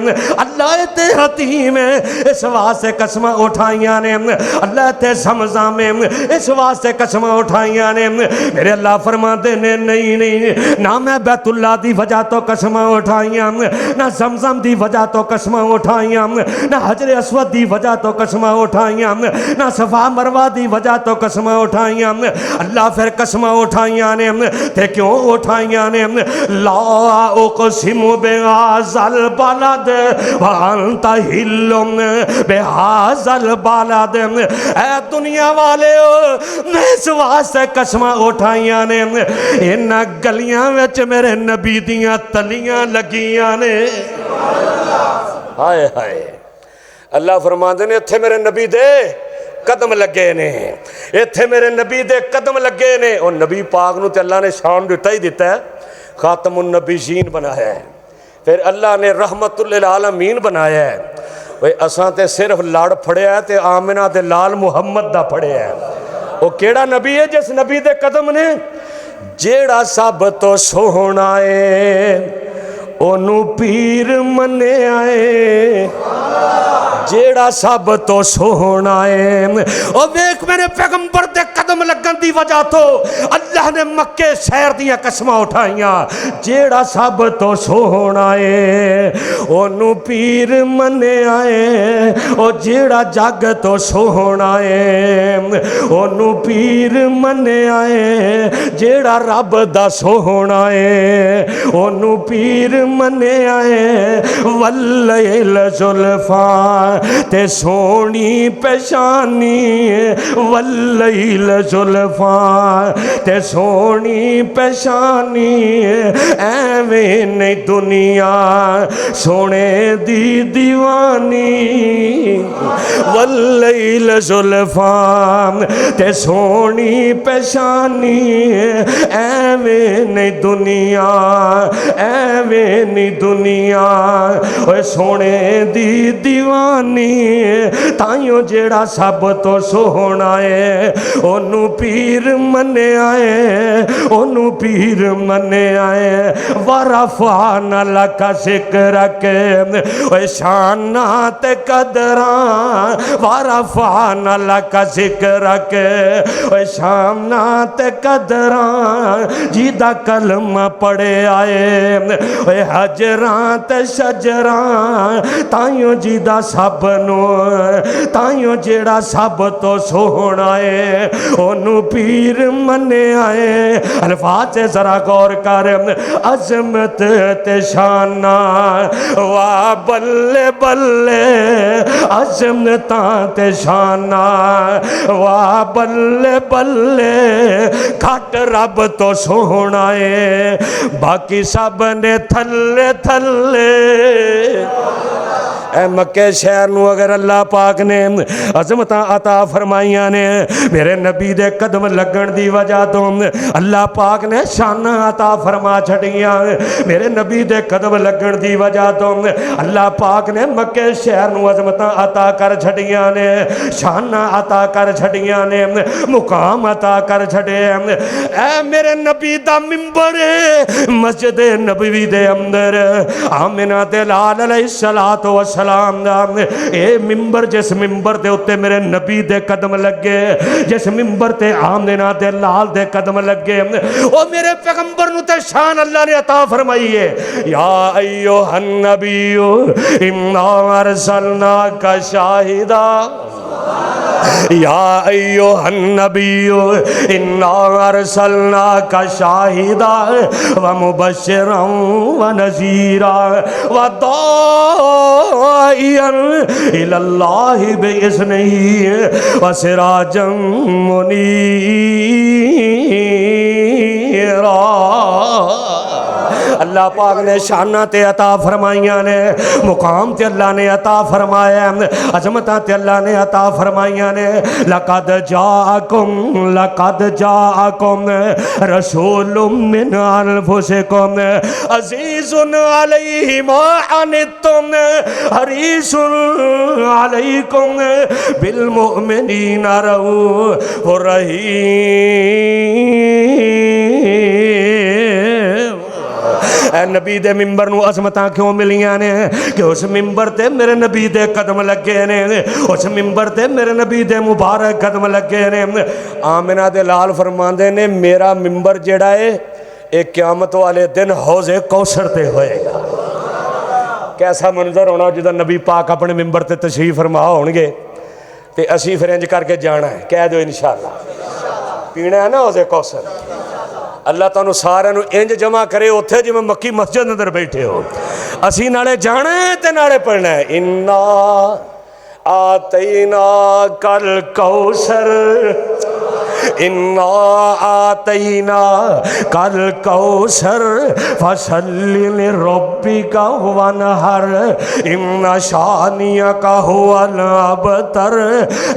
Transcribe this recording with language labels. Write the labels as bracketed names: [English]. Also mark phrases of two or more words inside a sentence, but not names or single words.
[Punjabi] اللہ ایتھے حتیم ہے، اس واسطے قسماں اٹھائیاں نے۔ اللہ ایتھے زمزم ہے، اس واسطے قسماں اٹھائیاں نے۔ میرے اللہ فرماتے نے نہیں، نہ میں بیت اللہ دی وجہ تو قسماں اٹھائیاں، نہ زمزم دی وجہ تو قسماں اٹھائیاں، نہ حجر اسود دی وجہ تو قسماں اٹھائیاں، نہ صفا مروہ دی وجہ تو قسماں اٹھائیاں۔ اللہ پھر قسماں اٹھائیاں نے تے کیوں اٹھائیاں نے؟ [Arabic] لا اقسم بہذا البلد وانت حل بہذا البلد۔ [Punjabi] اے دنیا والے میں اس واسطے قسماں اٹھائیاں نے، ان گلیاں وچ میرے نبی دیاں تلیاں لگیاں نے۔ ہائے ہائے، اللہ فرماندے نے اتھے میرے نبی دے قدم لگے نے، ایتھے میرے نبی دے قدم لگے نے۔ اور نبی پاک نو تے اللہ نے شان دیتا ہی دیتا ہے، [Arabic] خاتم النبیین [Punjabi] بنایا ہے، پھر اللہ نے [Arabic] رحمت للعالمین [Punjabi] بنایا ہے۔ وہ اساں تے صرف لڑ پھڑیا ہے تے آمنہ تے لال محمد دا پھڑیا ہے۔ وہ کیڑا نبی ہے جس نبی دے قدم نے؟ جیڑا سب تو سوہنا ہے اونوں پیر منے آئے، جیڑا سب تو سوہنا ہے۔ او ویکھ میرے پیغمبر دے قدم لگن دی وجہ تو اللہ نے مکے شہر دیاں قسماں اٹھائیاں، جیڑا سب تو سوہنا ہے اونوں پیر منے آئے، او جیڑا جگ تو سوہنا ہے اونوں پیر منے آئے، جیڑا رب دا سوہنا ہے اونوں پیر منے آئے۔ واللیل زلفاں تے سونی پیشانی، واللیل زلفاں تے سونی پیشانی، ایویں نہیں دنیا سونے دی دیوانی۔ واللیل زلفاں تے سونی پیشانی، ایویں نہیں دنیا، ایویں نہیں دنیا، اوے سونے دی دیوانی۔ تائیوں جیڑا سب تو سوہنا ہے اونوں پیر منے آئے، اونوں پیر منے آئے۔ [Arabic] ورفعنا لک ذکرک، [Punjabi] اوے شاناں تے قدراں، [Arabic] ورفعنا لک ذکرک، [Punjabi] اوے شاناں تے قدراں، جیدہ کلمہ پڑھے آئے، اوے حجراں تے شجراں، تائیوں جیدہ سب نو، تائیوں جیڑا سب تو سوہنا ہے اونوں پیر منے آئے۔ [Urdu] الفاظ سے ذرا غور کر، [Punjabi] عظمت تے شانہ واہ بلے بلے، عظمتاں تے شانہ واہ بلے بلے، کھٹ رب تو سوہنا ہے باقی سب نے تھلے تھلے۔ اے مکہ شہر نو اگر اللہ پاک نے عظمتاں عطا فرمائیاں نے، میرے نبی دے قدم لگن دی وجہ تو اللہ پاک نے شانہ عطا فرما چھڑیاں، میرے نبی دے قدم لگن دی وجہ تو اللہ پاک نے مکہ شہر نو عظمتاں عطا کر چھڑیاں نے، شانہ عطا کر چھڑیاں نے، مقام عطا کر چھڑے۔ اے میرے نبی دا ممبر مسجد نبوی دے اندر، آمنہ تے لال [Arabic] علیہ السلام [Punjabi] دا اے ممبر، جس ممبر دے اتے میرے نبی دے قدم لگے، جس ممبر تے آمنہ دے لال دے قدم لگے، او میرے پیغمبر نو تے شان اللہ نے عطا فرمائی ہے۔ [Arabic] یا ایوہ النبی انا ارسلناک شاہدا، یا ایوہ النبی انا ارسلناک شاہدا ومبشرا ونذیرا وداعیا الی اللہ باذنہ وسراجا منیرا۔ [Punjabi] اللہ پاک نے شانہ تے عطا فرمائیاں نے، مقام تے اللہ نے عطا فرمایا، عظمتاں تے اللہ نے عطا فرمائیاں نے۔ [Arabic] لقد جاءکم رسول من انفسکم عزیز علیہ ما عنتم حریص علیکم بالمؤمنین رؤوف رحیم۔ [Punjabi] اے نبی دے ممبر نو عظمتاں کیوں ملیاں نے کہ اس ممبر تے میرے نبی دے قدم لگے نے، اس ممبر تے میرے نبی دے مبارک قدم لگے نے۔ آمنہ دے لال فرماندے نے میرا ممبر جڑا ہے ایک قیامت والے دن حوض کوثر تے ہوئے گا۔ کیسا منظر ہونا جدو نبی پاک اپنے ممبر تے تشریف فرما ہون گے تے اسی پھر انج کر کے جانا ہے، کہہ دو [Arabic] انشاءاللہ [Punjabi] پینا ہے نا حوض کوثر۔ اللہ تعالیٰ سارے نو انج جمع کرے اتھے جی میں مکی مسجد اندر بیٹھے ہو، اسی نالے جانا ہے تے نالے پڑھنا ہے۔ [Arabic] اِنَّا آتَيْنَاكَ الْكَوْثَرَ اِنَّا آتَيْنَاكَ الْكَوْثَرَ فَصَلِّ لِرَبِّكَ وَانْحَرْ اِنَّ شَانِئَكَ هُوَ الْأَبْتَرُ۔